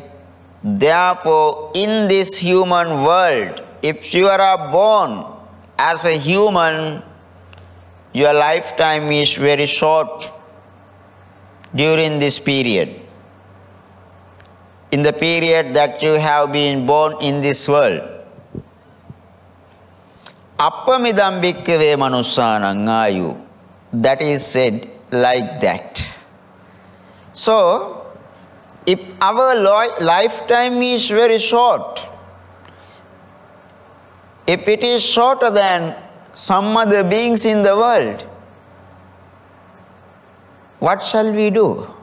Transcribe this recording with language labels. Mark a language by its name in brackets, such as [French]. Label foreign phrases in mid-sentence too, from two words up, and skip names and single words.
[English] Therefore, in this human world, if you are born as a human, your lifetime is very short during this period. In the period that you have been born in this world. [Pali] Appamidam bhikkhave manussanang Ayu. [English] That is said like that. So, if our lifetime is very short, if it is shorter than some other beings in the world, what shall we do?